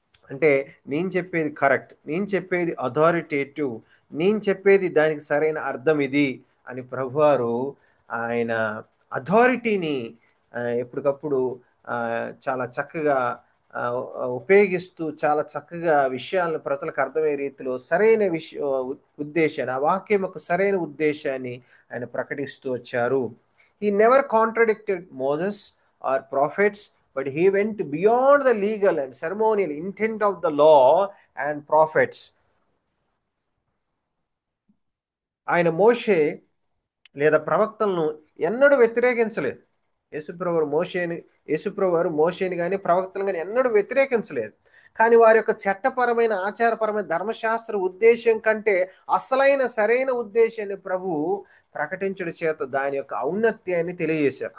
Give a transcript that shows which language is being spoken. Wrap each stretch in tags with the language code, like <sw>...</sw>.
<te>అంటే నేను చెప్పేది కరెక్ట్, నేను చెప్పేది అథారిటేటివ్, నేను చెప్పేది దానికి సరైన అర్థం ఇది అని ప్రభువారు ఆయన అథారిటీని ఎప్పటికప్పుడు చాలా చక్కగా ఉపయోగిస్తూ, చాలా చక్కగా విషయాలను ప్రజలకు అర్థమయ్యే రీతిలో సరైన ఉద్దేశాన్ని, ఆ వాక్యం యొక్క సరైన ఉద్దేశాన్ని ఆయన ప్రకటిస్తూ వచ్చారు.</te> <en>He never contradicted Moses or prophets, but he went beyond the legal and ceremonial intent of the law and prophets.</en> <te>ఆయన మోషే లేదా ప్రవక్తలను ఎన్నడూ వ్యతిరేకించలేదు. యేసుప్రభు వారు మోషేని కానీ ప్రవక్తలు కానీ ఎన్నడూ వ్యతిరేకించలేదు. కానీ వారి యొక్క చట్టపరమైన ఆచారపరమైన ధర్మశాస్త్ర ఉద్దేశం కంటే అసలైన సరైన ఉద్దేశాన్ని ప్రభు ప్రకటించడం చేత దాని యొక్క ఔన్నత్యాన్ని తెలియజేశారు.</te>